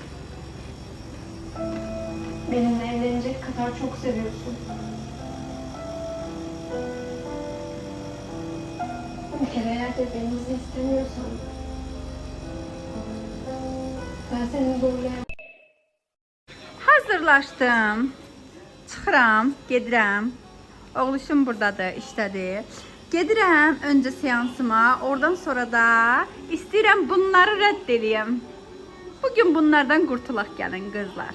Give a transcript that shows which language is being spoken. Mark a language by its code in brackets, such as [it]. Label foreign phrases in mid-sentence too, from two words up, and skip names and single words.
[tr] Benimle evlenecek kadar çok seviyorsun. Bir kere eğer birbirinizi istemiyorsan ben seni zorlayamam. [az] Hazırlaşdım. Çıxıram, gedirəm. Oğluşum buradadır, işdədir. Gedirəm öncə seansıma, oradan sonra da istəyirəm bunları rədd eləyəm. [tr] Bugün bunlardan [az] qurtulaq gəlin qızlar.